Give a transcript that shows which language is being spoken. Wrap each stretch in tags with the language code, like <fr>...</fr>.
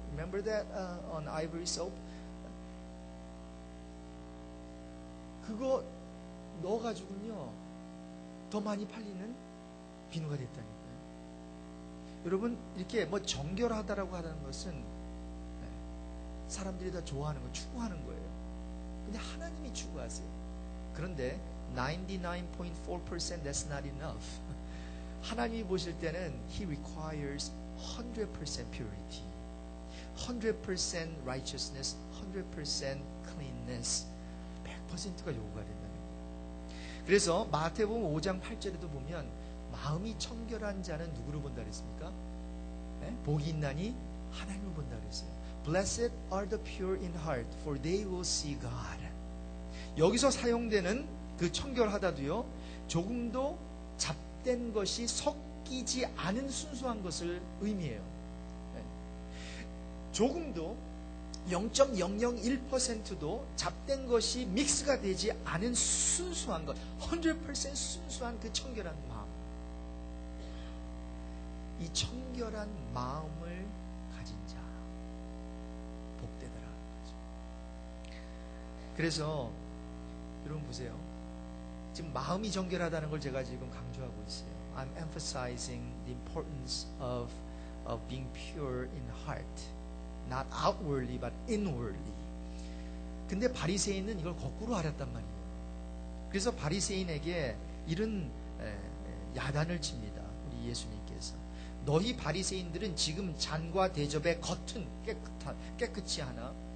<en>Remember that on ivory soap?</en> <ko>그거 넣어가지고요 더 많이 팔리는 비누가 됐다니까요. 여러분 이렇게 뭐 정결하다라고 하는 것은 사람들이 다 좋아하는 거, 추구하는 거예요. 근데 하나님이 추구하세요. 그런데</ko> <en>99.4% that's not enough.</en> <ko>하나님이 보실 때는</ko> <en>He requires 100% purity, 100% righteousness, 100% cleanness.</en> <ko>100%가 요구가 된다는 거예요. 그래서 마태복음 5장 8절에도 보면 마음이 청결한 자는 누구를 본다 그랬습니까? 복이 있나니 하나님을 본다 그랬어요.</ko> <en>Blessed are the pure in heart, for they will see God.</en> <ko>여기서 사용되는 그 청결하다도요, 조금도 잡된 것이 섞이지 않은 순수한 것을 의미해요. 조금도 0.001%도 잡된 것이 믹스가 되지 않은 순수한 것, 100% 순수한 그 청결한 마음. 이 청결한 마음을 가진 자, 복되더라. 그래서 여러분 보세요. 지금 마음이 정결하다는 걸 제가 지금 강조하고 있어요.</ko> <en>I'm emphasizing the importance of being pure in heart. Not outwardly, but inwardly.</en> <ko>근데 바리새인은 이걸 거꾸로 알았단 말이에요. 그래서 바리새인에게 이런 야단을 칩니다. 우리 예수님께서. 너희 바리새인들은 지금 잔과 대접의 겉은 깨끗이 하나.</ko>